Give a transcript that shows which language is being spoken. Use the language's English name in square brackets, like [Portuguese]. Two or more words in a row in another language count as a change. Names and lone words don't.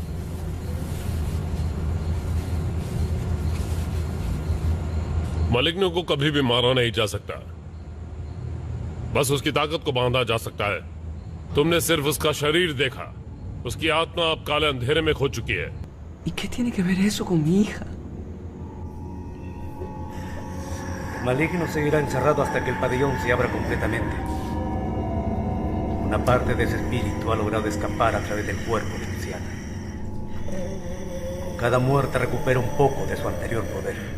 [Hindi] मलिग्नो को कभी भी मारा नहीं जा सकता, बस उसकी ताकत को बांधा जा सकता है। तुमने सिर्फ उसका शरीर देखा, उसकी आत्मा अब काले अंधेरे में खो चुकी है। [Spanish] ¿Y qué tiene que ver eso con mi hija? El maligno seguirá encerrado hasta que el pabellón se abra completamente. Una parte de ese espíritu ha logrado escapar a través del cuerpo de Luciana. Con cada muerte recupera un poco de su anterior poder.